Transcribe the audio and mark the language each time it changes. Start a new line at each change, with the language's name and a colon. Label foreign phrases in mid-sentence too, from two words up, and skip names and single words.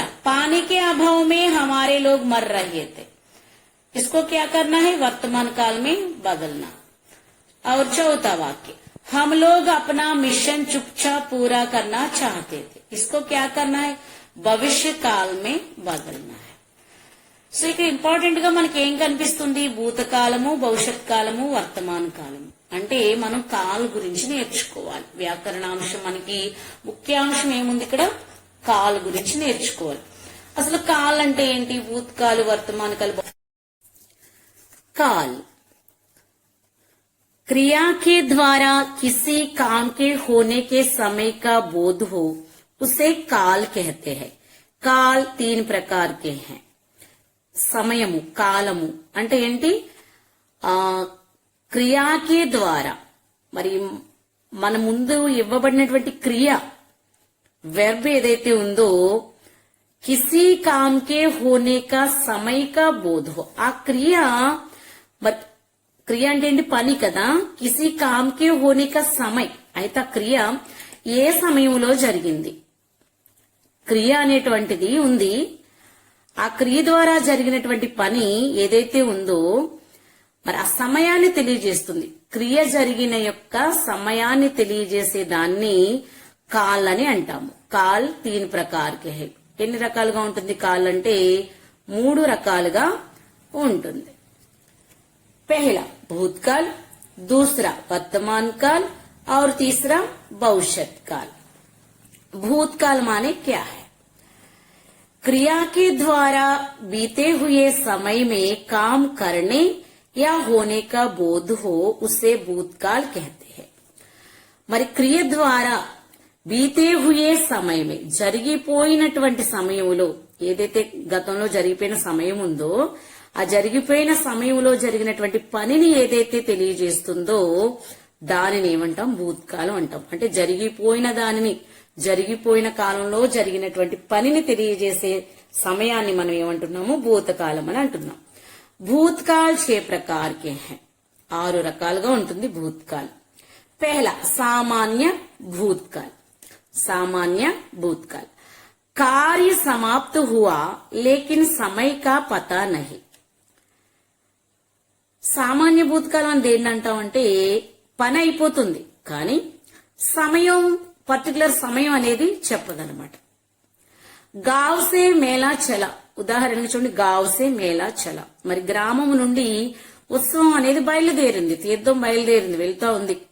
Hindi: पानी के अभाव में हमारे लोग मर रहे थे. इसको क्या करना है? वर्तमान काल में बदलना. और चौथा वाक्य. हम लोग अपना मिशन चुपचाप पूरा करना चाहते थे. इसको क्या करना है? भविष्य काल में बदलना है.
Telugu: సో ఇక్కడ ఇంపార్టెంట్ గా మనకి ఏం కనిపిస్తుంది? భూతకాలము, భవిష్యత్ కాలము, వర్తమాన కాలము. అంటే మనం కాల్ గురించి నేర్చుకోవాలి. వ్యాకరణాంశం మనకి ముఖ్యాంశం ఏముంది ఇక్కడ? కాల్ గురించి నేర్చుకోవాలి. అసలు కాల్ అంటే ఏంటి? భూతకాలు, వర్తమాన కాలు.
Hindi: काल क्रिया के द्वारा किसी काम के होने के समय का बोध हो उसे काल कहते हैं. काल 3 प्रकार के हैं.
Telugu: సమయము, కాలము అంటే ఏంటి?
Hindi: क्रिया के द्वारा,
Telugu: మరి మన ముందు ఇవ్వబడినటువంటి క్రియ వెర్బ్ ఏదైతే ఉందో
Hindi: किसी काम के होने का समय का बोध हो.
Telugu: ఆ క్రియ అంటే ఏంటి? పని కదా.
Hindi: किसी काम के होने का समय.
Telugu: అయితే ఆ క్రియ ఏ సమయంలో జరిగింది? క్రియ అనేటువంటిది ఉంది. ఆ క్రియ ద్వారా జరిగినటువంటి పని ఏదైతే ఉందో మరి ఆ సమయాన్ని తెలియజేస్తుంది. క్రియ జరిగిన యొక్క సమయాన్ని తెలియజేసే దాన్ని కాల్ అని అంటాము.
Hindi: काल 3 प्रकार के हैं.
Telugu: ఎన్ని రకాలుగా ఉంటుంది కాల్ అంటే? 3 రకాలుగా ఉంటుంది.
Hindi: पहला भूतकाल, दूसरा वर्तमान काल और तीसरा भविष्यत काल. भूतकाल माने क्या है? क्रिया के द्वारा बीते हुए समय में काम करने या होने का बोध हो उसे भूतकाल कहते हैं.
Telugu: మరి క్రియ ద్వారా
Hindi: बीते हुए
Telugu: సమయమే, జరిగిపోయినటువంటి సమయంలో, ఏదైతే గతంలో జరిగిపోయిన సమయం ఉందో ఆ జరిగిపోయిన సమయంలో జరిగినటువంటి పనిని ఏదైతే తెలియజేస్తుందో దానిని ఏమంటాం? భూత్కాలం అంటాం. అంటే జరిగిపోయిన దానిని, జరిగిపోయిన కాలంలో జరిగినటువంటి పనిని తెలియజేసే సమయాన్ని మనం ఏమంటున్నాము? భూతకాలం అని అంటున్నాం.
Hindi: భూతకాల్ 6 प्रकार के हैं.
Telugu: 6 రకాలుగా ఉంటుంది భూతకాల్.
Hindi: पहला सामान्य भूतकाल. सामान्य भूतकाल कार्य समाप्त हुआ लेकिन समय का पता नहीं.
Telugu: సామాన్య భూతకాలం అని దేన్ని అంటామంటే పని అయిపోతుంది కానీ సమయం, పర్టికులర్ సమయం అనేది చెప్పదన్నమాట.
Hindi: गाँव से मेला चला,
Telugu: ఉదాహరణకి చూడండి,
Hindi: गाँव से मेला चला.
Telugu: మరి గ్రామం నుండి ఉత్సవం అనేది బయలుదేరింది, తీర్థం బయలుదేరింది, వెళ్తా ఉంది.